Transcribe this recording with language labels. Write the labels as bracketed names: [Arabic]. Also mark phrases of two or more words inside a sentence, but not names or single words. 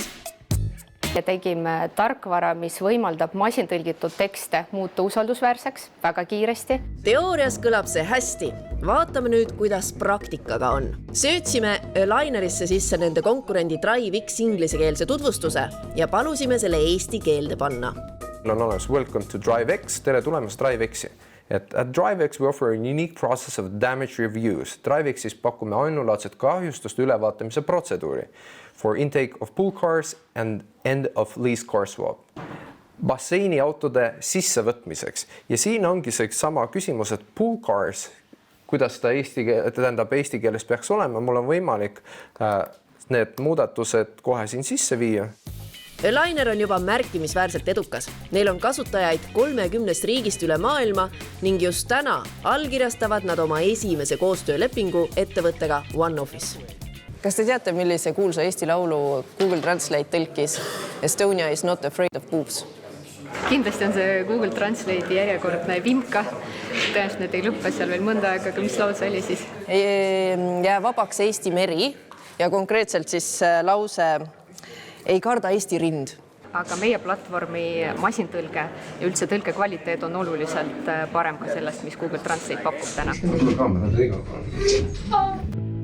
[Estonian] Ja tegime tarkvara, mis võimaldab masintõlgitud tekste muuta usaldusväärseks väga kiiresti. Teoorias kõlab see hästi. Vaatame nüüd, kuidas praktikaga on. Söötsime Linerisse sisse nende konkurendi DriveX inglisekeelse tutvustuse ja palusime selle eesti keelde panna. On olemas [English] Welcome to DriveX, [Estonian] tere tulemast DriveXi. [English] At DriveX we offer a unique process of damage reviews. [Estonian] DriveXis pakume ainulaadset kahjustuste ülevaatamise protseduuri [English] for intake of pool cars and end of lease car swap. [Estonian] Basseini autode sissevõtmiseks. Ja siin ongi see sama küsimus, et [English] pool cars, [Estonian] kuidas ta eesti keeles peaks olema, mul on võimalik need muudatused kohe siin sisse viia. Liner on juba märkimisväärselt edukas. Neil on kasutajaid 30 riigist üle maailma ning just täna allkirjastavad nad oma esimese koostöölepingu ettevõttega OneOffice. Kas te teate, millise kuulsa Eesti laulu Google Translate tõlkis [English] Estonia is not afraid of boobs? [Estonian] Kindlasti on see Google Translate'i järjekordne vimka. Tõenäoliselt need ei lõppe seal veel mõnda aega, aga mis lause oli siis? Jää vabaks Eesti meri ja konkreetselt siis lause ei karda Eesti rind. Aga meie platvormi masintõlge ja üldse tõlke kvaliteet on oluliselt parem ka sellest, mis Google Translate pakub täna.